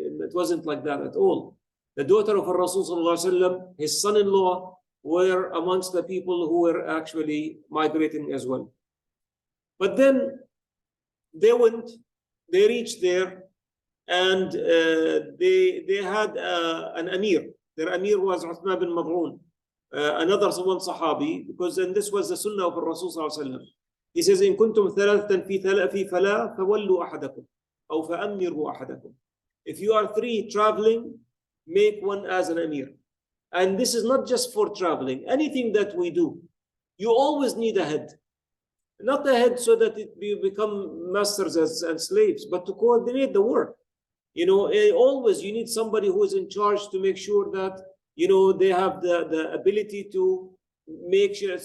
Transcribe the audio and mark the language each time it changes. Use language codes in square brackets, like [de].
[en] It wasn't like that at all. The daughter of Rasul sallallahu alaihi wasallam, his son-in-law, were amongst the people who were actually migrating as well. But then they went, they reached there, and they had an emir. Their emir was Uthman bin Mad'un, another one Sahabi, because then this was the sunnah of Rasul sallallahu alaihi wasallam. He says, [ar] إن كنتم ثلاثة في فلا فولوا أحدكم أو فأمروا أحدكم. [en] If you are 3 traveling, make one as an emir. And this is not just for traveling. Anything that we do, you always need a head. Not a head so that you become masters and slaves, but to coordinate the work. Always you need somebody who is in charge to make sure that, they have the ability to make sure.